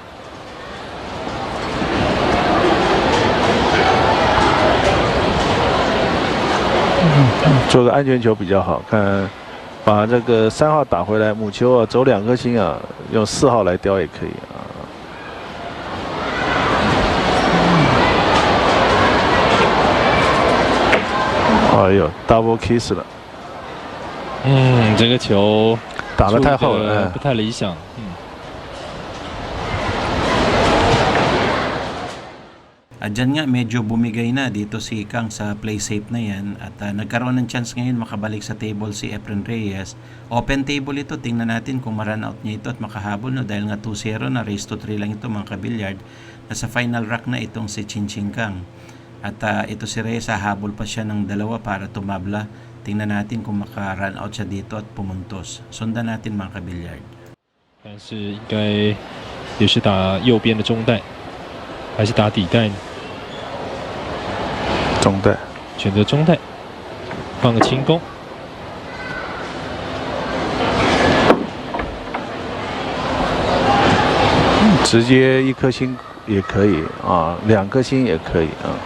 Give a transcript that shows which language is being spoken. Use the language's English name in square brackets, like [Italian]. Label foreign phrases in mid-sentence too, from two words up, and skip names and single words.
[Chinese] 做个安全球比较好，看把这个3号打回来，母球啊走2颗星啊，用4号来叼也可以啊。哎呦 ， [English] double kiss [Chinese] 了，这个球打得太厚了，不太理想。 [Filipino] At dyan nga, medyo bumigay na dito si Kang sa [English] play safe [Filipino] na yan. At nagkaroon ng chance ngayon makabalik sa table si Efren Reyes. [English] Open table [Filipino] ito. Tingnan natin kung ma-run out niya ito at makahabol. No? Dahil nga 2-0 na, [English] race to 3 [Filipino] lang ito mga kabilyard. Nasa [English] final rack [Filipino] na itong si Chin Chin Kang. At ito si Reyes, hahabol pa siya ng 2 para tumabla. Tingnan natin kung maka- [English] run out [Filipino] siya dito at pumuntos. Sundan natin mga kabilyard. [Chinese] 但是应该也是打右边的中带，还是打底带呢？中带，选择中带，放个轻攻。直接1颗星也可以啊，2颗星也可以啊。